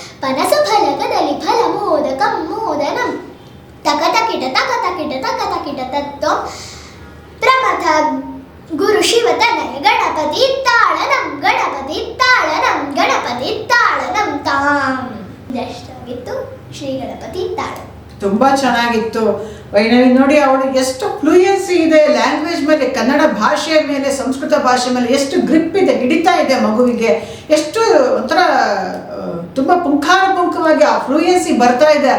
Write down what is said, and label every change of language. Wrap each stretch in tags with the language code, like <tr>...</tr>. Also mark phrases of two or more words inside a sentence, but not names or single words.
<sa>ಮನಸ ಫಲಕದಲ್ಲಿ ಫಲಮೋದಕಂ ಮೋದನಂ ತಕತಕಿಟ ತಕತಕಿಟ ತಕತಕಿಟ ತತ್ವಂ ಪ್ರಮಥ ಗುರು ಶಿವತನಯ ಗಣಪತಿ ತಾಳನಂ ಗಣಪತಿ ತಾಳನಂ ಗಣಪತಿ ತಾಳನಂ ತಾಂ.</sa> <kn>ಇದಾಗಿತ್ತು ಶ್ರೀ ಗಣಪತಿ ತಾಳ. ತುಂಬಾ ಚೆನ್ನಾಗಿತ್ತು ವೈಣವಿ. ನೋಡಿ ಅವಳು ಎಷ್ಟು ಫ್ಲೂಯೆನ್ಸಿ ಇದೆ ಲ್ಯಾಂಗ್ವೇಜ್ ಮೇಲೆ, ಕನ್ನಡ ಭಾಷೆಯ ಮೇಲೆ, ಸಂಸ್ಕೃತ ಭಾಷೆ ಮೇಲೆ ಎಷ್ಟು ಗ್ರಿಪ್ ಇದೆ, ಹಿಡಿತಾ ಇದೆ ಮಗುವಿಗೆ. ಎಷ್ಟು ಒಂಥರ ತುಂಬ ಪುಂಖಾನುಪುಂಖವಾಗಿ ಆ ಫ್ಲೂಯೆನ್ಸಿ ಬರ್ತಾ ಇದೆ.</kn>